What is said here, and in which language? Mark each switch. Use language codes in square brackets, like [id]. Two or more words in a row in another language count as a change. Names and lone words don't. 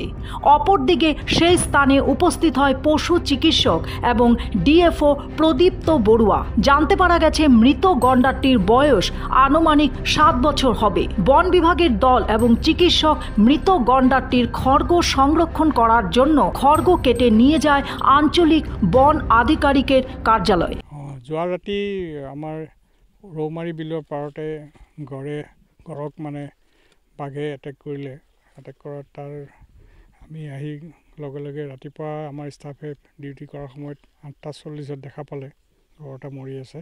[bn] অপরদিকে সেই স্থানে উপস্থিত হয় পশু চিকিৎসক এবং ডিএফও প্রদীপ্ত বড়ুয়া। জানতে পারা গেছে মৃত গন্ডারটির বয়স আনুমানিক 7 বছর হবে। বন বিভাগের দল এবং চিকিৎসক মৃত গন্ডারটির খড়গ সংরক্ষণ করার জন্য খড়গ কেটে নিয়ে যায় আঞ্চলিক বন আধিকারিকের কার্যালয়। [as] যোৱা ৰাতি আমাৰ ৰৌমাৰী বিলৰ পাৰতে গড়ক মানে বাঘে এটেক কৰিলে। এটেক কৰাত তাৰ আমি আহি লগে লগে ৰাতিপুৱা আমাৰ ষ্টাফে ডিউটি কৰাৰ সময়ত 8:40 দেখা পালে গড় এটা মৰি আছে।